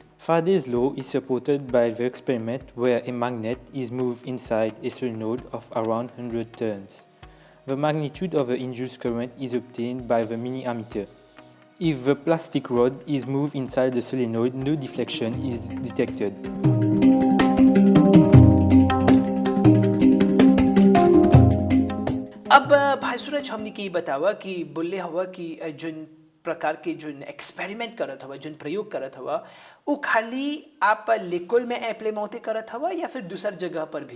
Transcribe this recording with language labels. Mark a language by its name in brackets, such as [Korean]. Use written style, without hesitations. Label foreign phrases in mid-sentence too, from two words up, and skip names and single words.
[English] Faraday's law is supported by the experiment where a magnet is moved inside a solenoid of around 100 turns. The magnitude of the induced current is obtained by the mini-ammeter. If the plastic rod is moved inside the solenoid, no deflection is detected. [Bhojpuri] अब भाई सूरज हमने की बतावा कि बोले हवा कि जोन प्रकार के जोन एक्सपेरिमेंट करत हवा जोन प्रयोग करत हवा वो खाली आप लेकोल में इम्प्लीमेंट करत हवा या फिर दूसर जगह पर भी.